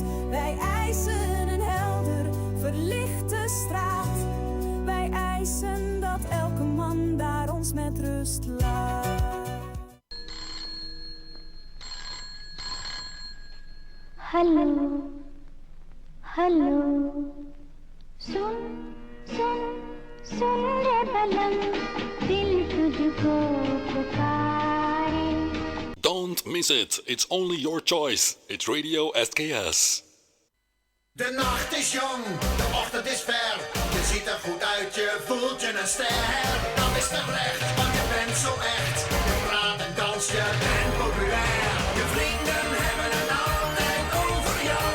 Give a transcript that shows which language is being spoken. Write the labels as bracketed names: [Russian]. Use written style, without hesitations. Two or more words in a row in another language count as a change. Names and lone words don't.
[Dutch] Wij eisen een helder, verlichte straat. Wij eisen dat elke man daar ons met rust laat. Hallo, hallo, [Hindi] सुन सुन सुन रे बलम दिल तुझको पुकारे. [English] Don't miss it. It's only your choice. It's Radio SKS. [Dutch] De nacht is jong, de ochtend is ver. Je ziet er goed uit, je voelt je een ster. Dat is terecht, want je bent zo echt. Je praat en dans, je bent populair. Je vrienden hebben het altijd over jou.